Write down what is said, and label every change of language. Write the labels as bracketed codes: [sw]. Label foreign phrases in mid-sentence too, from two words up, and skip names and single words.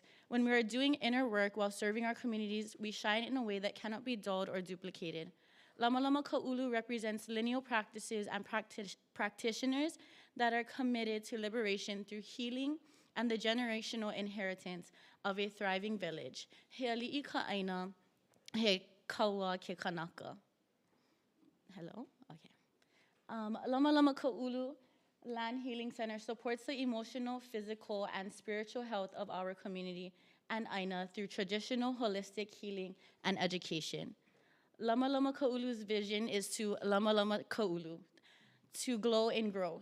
[en] When we are doing inner work while serving our communities, we shine in a way that cannot be dulled or duplicated. Lama Lama Ka'ulu represents lineal practices and practitioners that are committed to liberation through healing and the generational inheritance of a thriving village. [haw] He ali'i ka aina, he kaua ke kanaka. [en] Hello? Okay. Lama Lama Ka'ulu Land Healing Center supports the emotional, physical, and spiritual health of our community and Aina through traditional holistic healing and education. Lama Lama Ka'ulu's vision is to Lama Lama Ka'ulu, to glow in growth.